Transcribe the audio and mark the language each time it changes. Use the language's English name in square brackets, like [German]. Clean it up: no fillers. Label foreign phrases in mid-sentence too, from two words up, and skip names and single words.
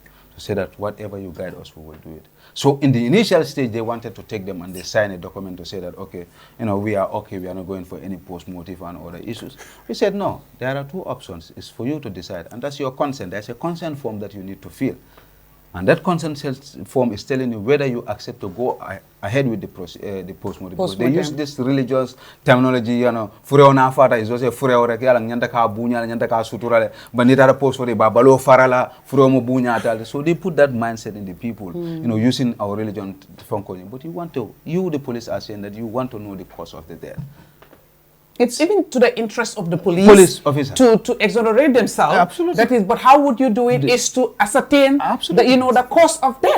[English] To say that whatever you guide us, we will do it. So in the initial stage, they wanted to take them and they sign a document to say that, okay, you know, we are okay, we are not going for any post-mortem and other issues. We said, no, there are two options. It's for you to decide. And that's your consent. There's a consent form that you need to fill. And that consent form is telling you whether you accept to go ahead with the post-mortem. Because they use this religious terminology, you know, [Mandingo] fureo na fata is also fureo reke ala nyanda ka bunya, nyanda ka suturale, banita post-mortem babalo farala, fureo mo bunya tal. [English] So they put that mindset in the people, you know, using our religion to function. But you, the police, are saying that you want to know the cause of the death. It's even to the interest of the Police officer. to exonerate themselves. Absolutely. That is, but how would you do it? Is to ascertain the cause of death.